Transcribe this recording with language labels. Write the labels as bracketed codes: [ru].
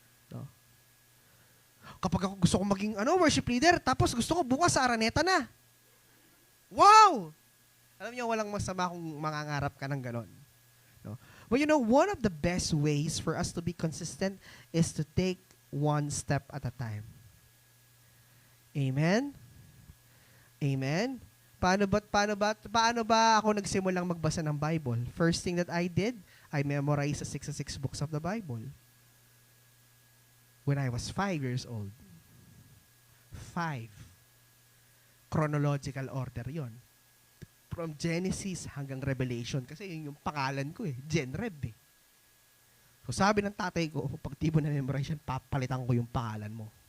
[tl] No? Kapag ako gusto ko maging worship leader, tapos gusto ko bukas sa Araneta na. Wow! Alam niyo, walang masama kung mangangarap ka ng ganon. No? [en] But you know, one of the best ways for us to be consistent is to take one step at a time. Amen? Amen? [tl] Paano ba ako nagsimulang magbasa ng Bible? [en] First thing that I did, I memorized the 66 books of the Bible. When I was 5 years old. 5. Chronological order yon. From Genesis hanggang Revelation. [tl] Kasi yun yung pangalan ko Genreb So sabi ng tatay ko, pag di mo na-memorize yan, papalitan ko yung pangalan mo.